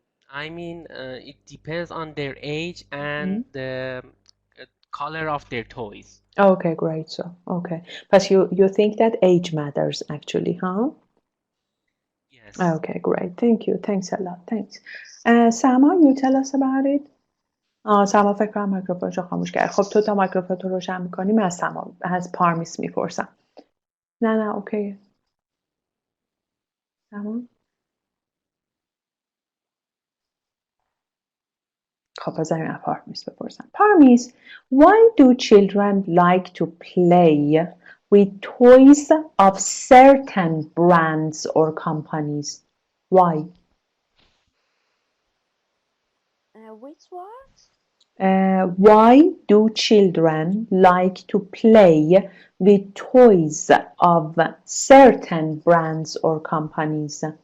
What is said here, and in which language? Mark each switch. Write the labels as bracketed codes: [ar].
[en] I mean, it depends on their age and the color of their toys. Okay, great. So, okay. But you think that age matters actually, huh? Yes. Okay, great. Thank you. Thanks a lot. Thanks. Sama, you tell us about it. [fa] سما فکر کنم مایکروفونشو خاموش کرد. خب تو تا مایکروفونت رو روشن میکنی من از سما از پارمیس میپرسم. نه اوکی. سما. خب بذاریم از پارمیس بپرسم. [en] پارمیس, why do children like to play with toys of certain brands or companies? Why? Which what? Why do children like to play with toys of certain brands or companies?